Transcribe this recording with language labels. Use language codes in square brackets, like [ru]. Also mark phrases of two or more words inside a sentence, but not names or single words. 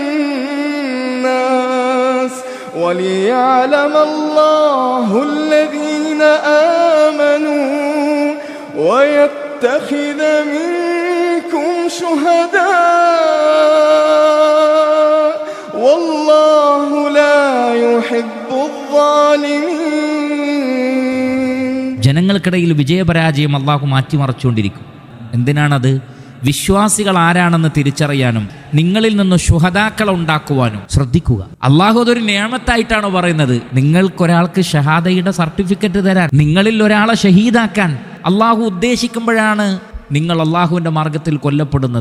[ar] الناس وليعلم الله الذين آمنوا ويتخذ منكم شهداء والله لا يحب الظالمين. [ml] ജനങ്ങൾക്കിടയിൽ വിജയപരാജയം അള്ളാഹു മാറ്റിമറിച്ചുകൊണ്ടിരിക്കും. എന്തിനാണത്? വിശ്വാസികൾ ആരാണെന്ന് തിരിച്ചറിയാനും നിങ്ങളിൽ നിന്ന് ശുഹദാക്കളെ ഉണ്ടാക്കുവാനും. ശ്രദ്ധിക്കുക, അള്ളാഹു അതൊരു നിഅമത്തായിട്ടാണ് പറയുന്നത്. നിങ്ങൾക്കൊരാൾക്ക് ഷഹാദയുടെ സർട്ടിഫിക്കറ്റ് തരാൻ, നിങ്ങളിൽ ഒരാളെ ഷഹീദാക്കാൻ അള്ളാഹു ഉദ്ദേശിക്കുമ്പോഴാണ് നിങ്ങൾ അള്ളാഹുവിൻ്റെ മാർഗത്തിൽ കൊല്ലപ്പെടുന്നത്.